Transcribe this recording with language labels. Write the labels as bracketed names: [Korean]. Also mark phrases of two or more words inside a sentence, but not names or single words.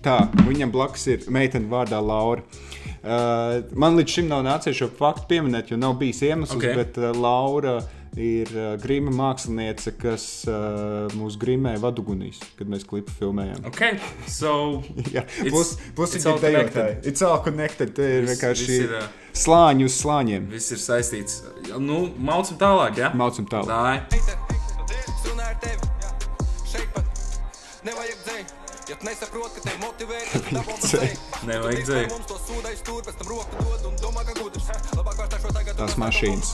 [Latvian] Tā, viņam blakus ir meitene vārdā Laura. Man līdz šim nav nācies šo faktu pieminēt, jo nav bijis iemesls, bet Laura ir grima māksliniece, kas mūs grimē Vadugunīs, kad mēs klipu filmējām. Plus [English] it's all connected. It's all connected. [Latvian] Te ir vienkārši slāņi uz slāņiem. Viss ir saistīts. Maucam tālāk, ja? Maucam tālāk. Nevajag dzēju. Tās mašīnas.